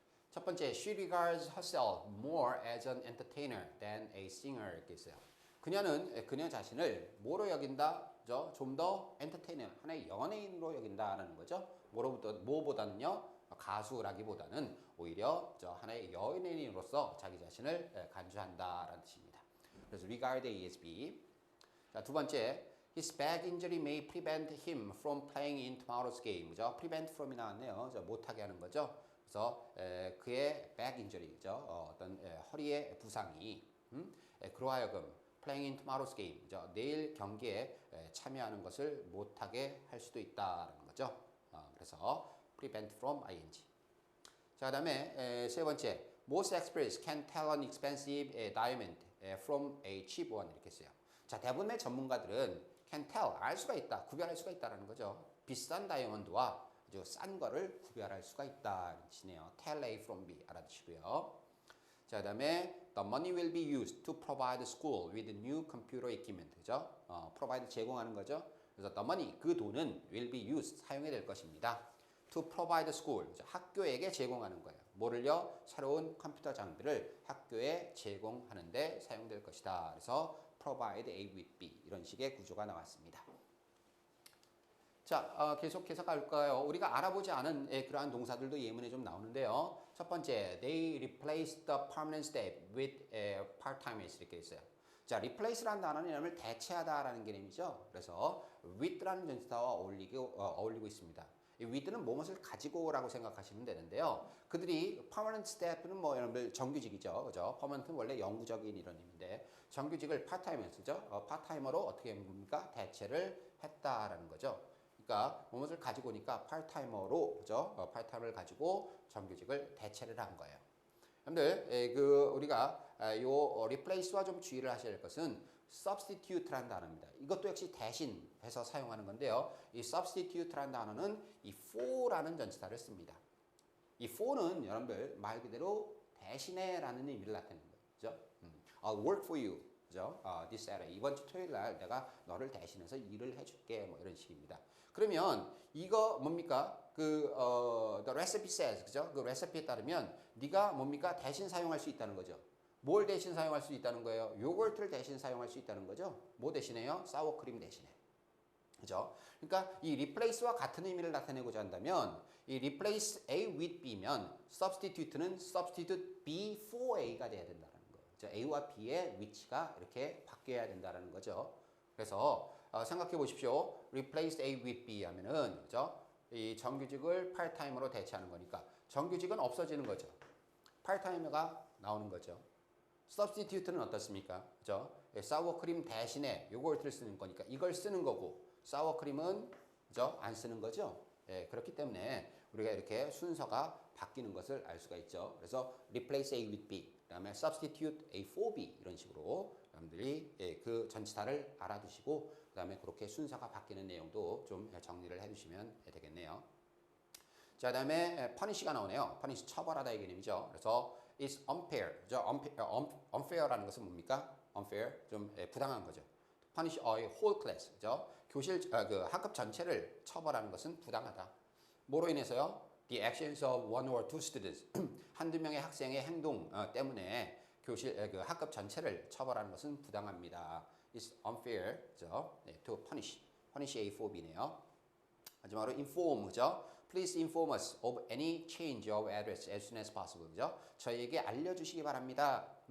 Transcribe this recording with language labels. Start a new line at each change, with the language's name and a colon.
Korean: 첫 번째,
English: she regards herself more as an entertainer than a singer
Korean: 이렇게 있어요. 그녀는 그녀 자신을 뭐로 여긴다? 좀 더 엔터테이너, 하나의 연예인으로 여긴다라는 거죠. 뭐보다는요? 가수라기보다는 오히려 하나의 연예인으로서 자기 자신을 간주한다라는 뜻입니다.
English: 그래서 regard ASB.
Korean: 자, 두 번째,
English: his back injury may prevent him from playing in tomorrow's game.
Korean: 그죠? prevent from이 나왔네요. 못하게 하는 거죠. 그래서 그의 back injury죠. 어떤 허리의 부상이 그로 하여금
English: playing in tomorrow's game.
Korean: 그죠? 내일 경기에 참여하는 것을 못하게 할 수도 있다라는 거죠.
English: 그래서 prevent from ing.
Korean: 자, 그다음에 세 번째,
English: most experts can tell an expensive diamond from a cheap one
Korean: 이렇게 써요. 자, 대부분의 전문가들은 can tell 알 수가 있다, 구별할 수가 있다라는 거죠. 비싼 다이아몬드와 아주 싼 거를 구별할 수가 있다는 뜻이네요.
English: tell A from B
Korean: 알아두시고요. 자, 그다음에
English: the money will be used to provide the school with new computer equipment.
Korean: 그죠? provide 제공하는 거죠. 그래서 the money 그 돈은
English: will be used
Korean: 사용이 될 것입니다.
English: to provide the school
Korean: 학교에게 제공하는 거예요. 뭐를요? 새로운 컴퓨터 장비를 학교에 제공하는데 사용될 것이다. 그래서 provide A with B 이런 식의 구조가 나왔습니다. 자, 계속해서 갈까요? 우리가 알아보지 않은 그러한 동사들도 예문에 좀 나오는데요. 첫 번째,
English: they replaced the permanent staff with part-timers
Korean: 이렇게 있어요. 자, replace라는 단어는 이름을 대체하다라는 개념이죠. 그래서 with라는 전치사와 어울리고 있습니다. 이 with는 무엇을 가지고라고 생각하시면 되는데요. 그들이 permanent staff는 뭐 여러분들 정규직이죠, 그죠? permanent는 원래 영구적인 이런 의미인데 정규직을 part-timers죠. part-timer로 어떻게 하는 겁니까? 대체를 했다라는 거죠. 그러니까 무엇을 가지고 오니까 part-timer로 그죠? part-time를 가지고 정규직을 대체를 한 거예요. 여러분들 우리가 요 replace와 좀 주의를 하셔야 될 것은 substitute라는 단어입니다. 이것도 역시 대신해서 사용하는 건데요. 이 substitute라는 단어는 이 for라는 전치사를 씁니다. 이 for는 여러분들 말 그대로 대신해라는 의미를 나타내는 거죠.
English: I'll work for you.
Korean: 그죠?
English: This Saturday.
Korean: 이번 주 토요일 날 내가 너를 대신해서 일을 해줄게. 뭐 이런 식입니다. 그러면 이거 뭡니까?
English: the recipe says, 그죠?
Korean: 그 레시피에 따르면 네가 뭡니까? 대신 사용할 수 있다는 거죠. 뭘 대신 사용할 수 있다는 거예요? 요거트를 대신 사용할 수 있다는 거죠. 뭐 대신해요? 사워크림 대신에. 그죠? 그러니까 이 replace와 같은 의미를 나타내고자 한다면 이 replace A with B면 substitute는 substitute B for A가 돼야 된다는 거예요. 그죠? A와 B의 위치가 이렇게 바뀌어야 된다는 거죠. 그래서 생각해 보십시오. replace A with B 하면은 그죠? 이 정규직을 파트타임으로 대체하는 거니까 정규직은 없어지는 거죠. 파트타임가 나오는 거죠. substitute는 어떻습니까? 그죠? 사워크림 대신에 요거트를 쓰는 거니까 이걸 쓰는 거고 사워크림은 그죠? 안 쓰는 거죠. 예, 그렇기 때문에 우리가 이렇게 순서가 바뀌는 것을 알 수가 있죠. 그래서 replace A with B, 그다음에 substitute A for B 이런 식으로 여러분들이 그 전치사를 알아두시고 그다음에 그렇게 순서가 바뀌는 내용도 좀 정리를 해두시면 되겠네요. 자, 그다음에 punish가 나오네요. punish 처벌하다 이 개념이죠. 그래서
English: it's unfair,
Korean: 그죠? unfair라는 것은 뭡니까? unfair 좀 부당한 거죠.
English: punish a whole class, 그죠?
Korean: 그 학급 전체를 처벌하는 것은 부당하다. 뭐로 인해서요?
English: The actions of one or two students,
Korean: 한두 명의 학생의 행동 때문에 그 학급 전체를 처벌하는 것은 부당합니다.
English: It's unfair, 그죠? 네, to punish A for B네요.
Korean: 마지막으로 inform, 그죠?
English: Please inform us of any change of address as soon as possible, 그죠?
Korean: 저희에게 알려주시기 바랍니다.